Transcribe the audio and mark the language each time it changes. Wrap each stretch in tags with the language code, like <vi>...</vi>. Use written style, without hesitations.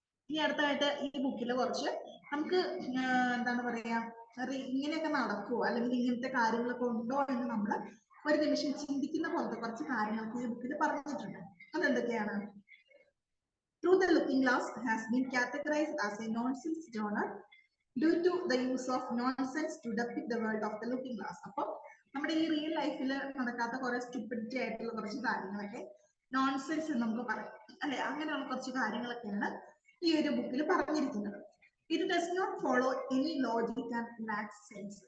<ml>ഈ അടുത്തായിട്ട് ഈ ബുക്കിൽ കുറച്ച് നമുക്ക് എന്താണ് പറയാ, ഇങ്ങനെയൊക്കെ നടക്കുമോ അല്ലെങ്കിൽ ഇങ്ങനത്തെ കാര്യങ്ങളൊക്കെ ഉണ്ടോ എന്ന് നമ്മൾ ഒരു നിമിഷം ചിന്തിക്കുന്ന പോലത്തെ കുറച്ച് കാര്യങ്ങൾക്ക് ഈ ബുക്കിൽ പറഞ്ഞിട്ടുണ്ട്. അതെന്തൊക്കെയാണ്?</ml> <en>Through the Looking Glass has been categorized as a nonsense genre due to the use of nonsense to depict the world of the Looking Glass.</en> <ml>അപ്പൊ നമ്മുടെ ഈ റിയൽ ലൈഫിൽ നടക്കാത്ത കുറെ സ്റ്റുപ്പിഡിറ്റി ആയിട്ടുള്ള കുറച്ച് കാര്യങ്ങളൊക്കെ നോൺസെൻസ് എന്ന് നമുക്ക് പറയാം അല്ലെ. അങ്ങനെയുള്ള കുറച്ച് കാര്യങ്ങളൊക്കെയാണ് ഈ ഒരു ബുക്കിൽ പറഞ്ഞിരിക്കുന്നത്.</ml> <en>It does not follow any logic and lacks sense.</en>